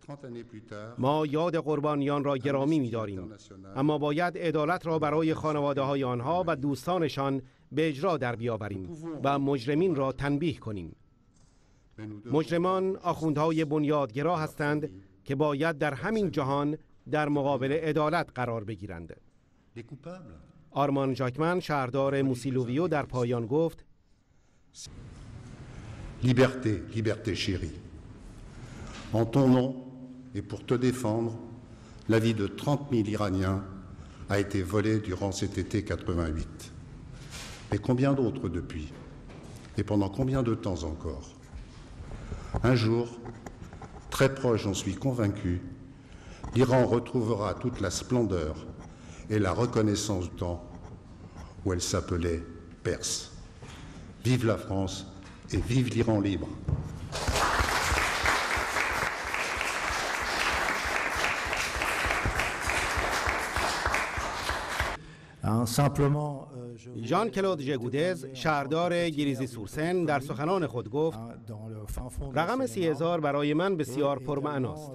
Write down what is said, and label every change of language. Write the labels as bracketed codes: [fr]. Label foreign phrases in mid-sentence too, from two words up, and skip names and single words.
[fa] ما یاد قربانیان را گرامی می داریم، اما باید عدالت را برای خانواده های آنها و دوستانشان به اجرا در بیاوریم و مجرمین را تنبیه کنیم. مجرمان آخوندهای بنیادگرا هستند که باید در همین جهان در مقابل عدالت قرار بگیرند. آرمان ژاکمن شهردار موسیلوویو در پایان گفت [fr] Liberté, liberté chérie. En ton nom et pour te défendre, la vie de 30 000 Iraniens a été volée durant cet été 88. Et combien d'autres depuis? Et pendant combien de temps encore? Un jour, très proche, j'en suis convaincu, l'Iran retrouvera toute la splendeur et la reconnaissance du temps où elle s'appelait Perse. Vive la France et vive l'Iran libre. [fa] ژان کلود ژگودز شهردار گریزی سورسن در سخنان خود گفت رقم 30,000 برای من بسیار پرمعناست.